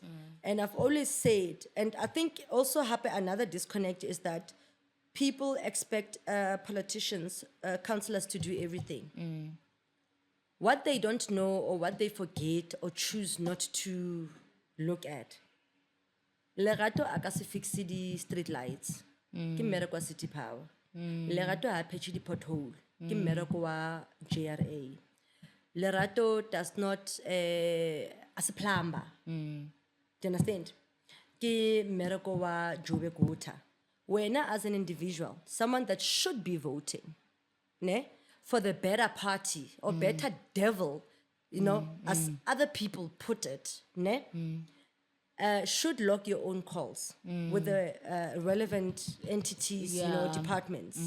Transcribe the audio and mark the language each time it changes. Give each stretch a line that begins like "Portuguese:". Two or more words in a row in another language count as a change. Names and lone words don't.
English: And I've always said, and I think also another disconnect is that people expect politicians, councillors to do everything. What they don't know or what they forget or choose not to look at.
Southern Sotho: Lerato a ka se fixe di
English: street lights.
Southern Sotho: Ke mmereko wa City Power. Lerato ha patch di pothole. Ke mmereko wa JRA.
English: Lerato does not as a plumber. Do you understand?
Southern Sotho: Ke mmereko wa Joburg Water.
English: Wena as an individual, someone that should be voting, ne? For the better party or better devil, as other people put it, ne? Should log your own calls with the relevant entities, departments.